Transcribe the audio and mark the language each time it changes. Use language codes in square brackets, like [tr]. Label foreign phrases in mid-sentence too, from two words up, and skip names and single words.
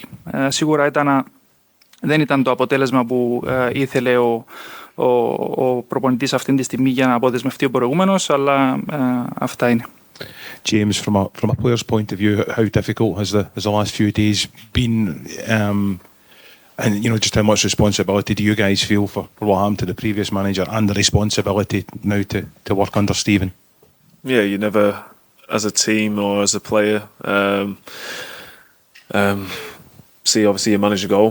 [el] Σίγουρα δεν ήταν το αποτέλεσμα που ήθελε ο προπονητής αυτή τη στιγμή για να αποδεσμευτεί ο προηγούμενος, αλλά αυτά είναι. [en] James, from a player's point of view, how difficult has the last few days been, and you know, just how much responsibility do you guys feel for what happened to the previous manager and the responsibility now to work under Stephen? Yeah, you never, as a team or as a player, see obviously your manager go.